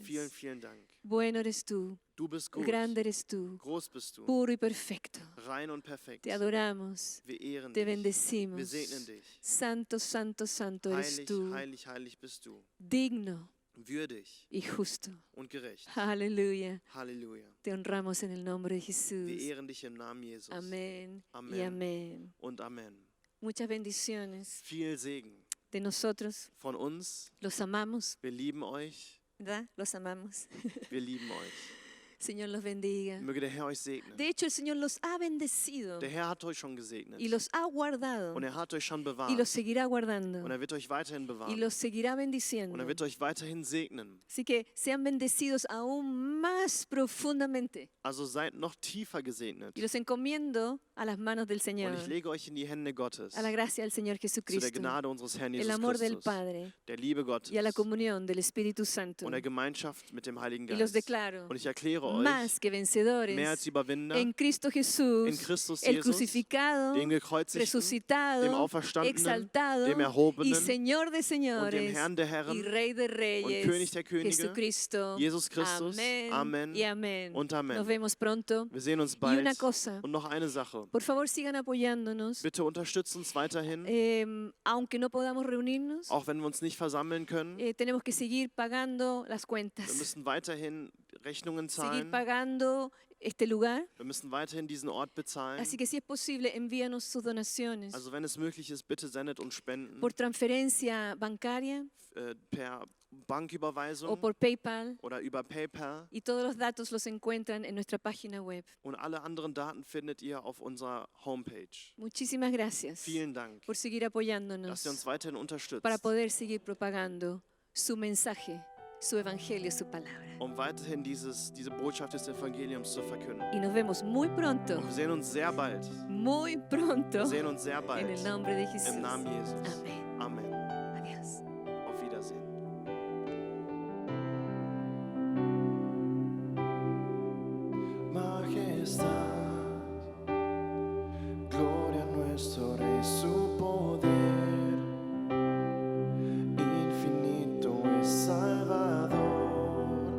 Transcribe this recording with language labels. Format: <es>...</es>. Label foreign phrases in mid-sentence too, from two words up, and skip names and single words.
<de>Vielen, vielen Dank.</de> <es>Bueno eres tú,</es> <de>Du bist gut.</de> <es>grande eres tú,</es> <de>Groß bist du.</de> <es>puro y perfecto.</es> <de>Rein und perfekt.</de> <es>Te adoramos,</es> <de>Wir ehren</de> <es>te</es> <de>dich. Wir</de> <es>bendecimos.</es> <de>segnen dich.</de> <es>Santo, santo, santo eres</es> <de>Heilig,</de> <es>tú,</es> <de>heilig, heilig bist du.</de> <es>digno</es> <de>Würdig</de> <es>y justo.</es> <de>und gerecht.</de> <es>Aleluya.</es> <de>Halleluja.</de> <es>Te honramos en el nombre de</es> <de>Wir</de> <es>Jesús.</es> <de>ehren dich im Namen Jesus.</de> <es>Amén y</es> <de>Amen.</de> <es>amén.</es> <de>Und Amen.</de> <es>Muchas bendiciones</es> <de>Viel Segen</de> <es>de nosotros.</es> <de>von uns.</de> <es>Los amamos,</es> <de>Wir lieben euch.</de> <es>¿verdad? Los amamos.</es> <de>Wir lieben euch.</de> <es>Señor los bendiga.</es> <de>Möge der Herr euch segnen.</de> <es>De hecho, el Señor los ha bendecido</es> <de>Der Herr hat euch schon gesegnet.</de> <es>y los ha guardado</es> <de>Und er hat euch schon</de> <es>y</es> <de>bewahrt.</de> <es>los seguirá guardando</es> <de>Und er wird euch weiterhin</de> <es>y</es> <de>bewahren.</de> <es>los seguirá</es> <de>Und</de> <es>bendiciendo.</es> <de>er wird euch weiterhin segnen.</de> <es>Así que sean bendecidos aún más profundamente.</es> <de>Also seid noch tiefer gesegnet.</de> <es>Y los encomiendo a las manos del</es> <de>Und</de> <es>Señor,</es> <de>ich lege euch in die Hände Gottes.</de> <es>a la gracia del Señor</es> <de>Zu der</de> <es>Jesucristo,</es> <de>Gnade unseres Herrn</de> <es>el</es> <de>Jesus</de> <es>amor del</es> <de>Christus.</de> <es>Padre</es> <de>Der Liebe Gottes.</de> <es>y a la comunión del Espíritu Santo.</es> <de>Und der Gemeinschaft mit dem Heiligen</de> <es>Y los</es> <de>Geist.</de> <es>declaro</es> <de>Und ich erkläre euch,</de> <es>más que</es> <de>mehr</de> <es>vencedores</es> <de>als Überwinder,</de> <es>en Cristo Jesús,</es> <de>in Christus</de> <es>el</es> <de>Jesus,</de> <es>crucificado,</es> <de>dem Gekreuzigten,</de> <es>resucitado,</es> <de>dem Auferstandenen,</de> <es>exaltado</es> <de>dem</de> <es>y</es> <de>Erhobenen</de> <es>Señor de</es> <de>und dem</de> <es>señores</es> <de>Herrn der</de> <es>y</es> <de>Herren</de> <es>Rey de</es> <de>und</de> <es>reyes,</es> <de>König der Könige,</de> <es>Jesucristo.</es> <de>Jesus Christus.</de> <es>Amén</es> <de>Amen</de> <es>y amén.</es> <de>und Amen.</de> <es>Nos vemos pronto.</es> <de>Wir sehen uns</de> <es>Y</es> <de>bald.</de> <es>una cosa,</es> <de>Und noch eine Sache.</de> <es>por favor sigan apoyándonos,</es> <de>Bitte unterstützt uns weiterhin,</de> <es>aunque no podamos reunirnos,</es> <de>auch wenn wir uns nicht versammeln können.</de> <es>tenemos que seguir pagando las</es> <de>Wir</de> <es>cuentas,</es> <de>müssen weiterhin Rechnungen</de> <es>seguir</es> <de>zahlen.</de> <es>pagando este lugar.</es> <de>Wir müssen weiterhin diesen Ort bezahlen.</de> <es>Así que si es posible, envíanos sus donaciones</es> <de>Also wenn es möglich ist, bitte sendet uns Spenden</de> <es>por transferencia bancaria</es> <de>per Banküberweisung</de> <es>o por PayPal.</es> <de>oder über PayPal.</de> <es>Y todos los datos los encuentran en nuestra página web.</es> <de>Und alle anderen Daten findet ihr auf unserer Homepage.</de> <es>Muchísimas gracias</es> <de>Vielen Dank,</de> <es>por seguir</es> <de>dass</de> <es>apoyándonos</es> <de>ihr uns weiterhin unterstützt,</de> <es>para poder seguir propagando su mensaje, su evangelio, su palabra.</es> <de>um weiterhin diese Botschaft des Evangeliums zu verkünden.</de> <es>Y nos vemos muy pronto,</es> <de>Und wir sehen uns sehr bald.</de> <es>muy pronto,</es> <de>Wir sehen uns sehr</de> <es>en</es> <de>bald.</de> <es>el nombre de Jesús.</es> <de>Im Namen Jesus.</de> <es>Amén.</es> <de>Amen.</de> <es>Adiós.</es> <de>Auf Wiedersehen.</de> <es>Majestad, gloria a nuestro Rey, su poder infinito es Salvador.</es>